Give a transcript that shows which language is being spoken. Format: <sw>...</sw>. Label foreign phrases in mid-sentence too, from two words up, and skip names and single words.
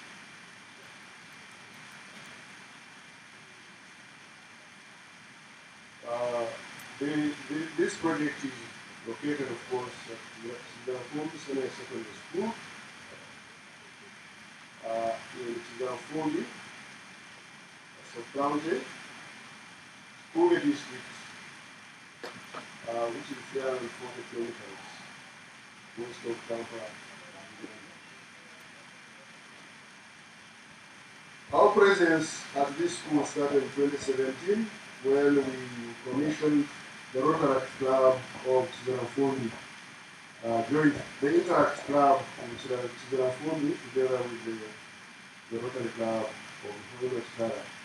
<en>This project is located, of course, at Chizafundi Senior Secondary School in Chizafundi, sub-county, Kule district, which is 340 kilometers west of Kampala, Our presence at this school started in 2017 when we commissioned the Rotary Club of Chizanafundi, joined the Interact Club of Chizanafundi together with the Rotary Club of Rotary.</en>